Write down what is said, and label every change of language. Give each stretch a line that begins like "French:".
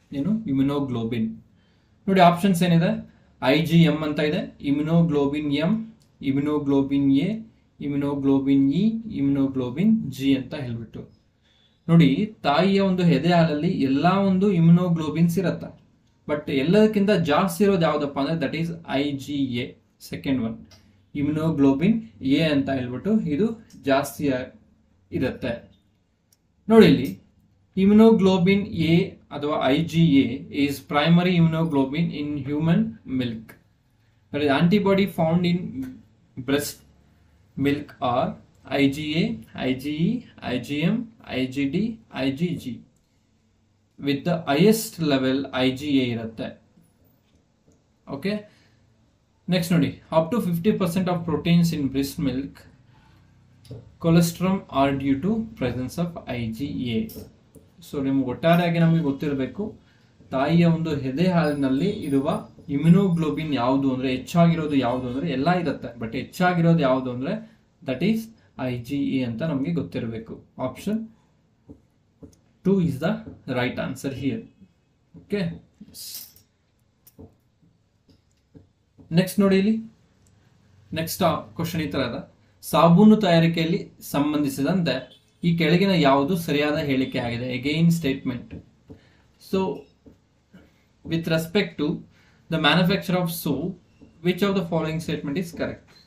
Kannada: ಏನು ಇಮ್ಯುನೋಗ್ಲೋಬಿನ್? ನೋಡಿ ಆಪ್ಷನ್ಸ್ ಏನಿದೆ, IgM ಅಂತ ಇದೆ, immunoglobulin M, immunoglobulin A, immunoglobulin E, immunoglobulin G ಅಂತ ಹೇಳ್ಬಿಟ್ಟು. ನೋಡಿ, ತಾಯಿಯ ಒಂದು ಎದೆ ಹಾಲಲ್ಲಿ ಎಲ್ಲ ಒಂದು ಇಮ್ಯುನೋಗ್ಲೋಬಿನ್ಸ್ ಇರುತ್ತೆ, ಬಟ್ ಎಲ್ಲದಕ್ಕಿಂತ ಜಾಸ್ತಿ ಇರೋದು ಯಾವುದಪ್ಪ ಅಂದರೆ that is IgA. Second one immunoglobulin A ಅಂತ ಹೇಳ್ಬಿಟ್ಟು ಇದು ಜಾಸ್ತಿ ಇರುತ್ತೆ. ನೋಡಿ ಇಲ್ಲಿ
English: immunoglobulin A ಅಥವಾ IgA is primary immunoglobulin in human milk. That is, antibody found in breast milk are IgA, IgE, IgM, IgD, IgG. With the highest level IgA ಇರುತ್ತೆ. Okay. Next
Kannada: ನೋಡಿ,
English: up to 50% of proteins in breast milk cholesterol are due to presence of IgA.
Kannada: So ನಿಮ್ಗೆ ಒಟ್ಟಾರೆಯಾಗಿ ನಮಗೆ ಗೊತ್ತಿರಬೇಕು, ತಾಯಿಯ ಒಂದು ಎದೆ ಹಾಲಿನಲ್ಲಿ ಇರುವ ಇಮ್ಯುನೋಗ್ಲೋಬಿನ್ ಯಾವುದು ಅಂದರೆ, ಹೆಚ್ಚಾಗಿರೋದು ಯಾವುದು ಅಂದರೆ, ಎಲ್ಲ ಇರುತ್ತೆ ಬಟ್ ಹೆಚ್ಚಾಗಿರೋದು ಯಾವುದು ಅಂದರೆ ದಟ್ ಈಸ್ IgA ಅಂತ ನಮಗೆ ಗೊತ್ತಿರಬೇಕು.
English: Option 2 is the right answer here. Okay.
Kannada: Next ನೋಡಿ, ಇಲ್ಲಿ ನೆಕ್ಸ್ಟ್ ಕ್ವಶನ್ ಈ ತರ ಅದ. ಸಾಬೂನು ತಯಾರಿಕೆಯಲ್ಲಿ ಸಂಬಂಧಿಸಿದಂತೆ ಈ ಕೆಳಗಿನ ಯಾವುದು ಸರಿಯಾದ ಹೇಳಿಕೆ ಆಗಿದೆ? Again statement.
English: So with respect to the manufacture of soap, which of the following statement is correct?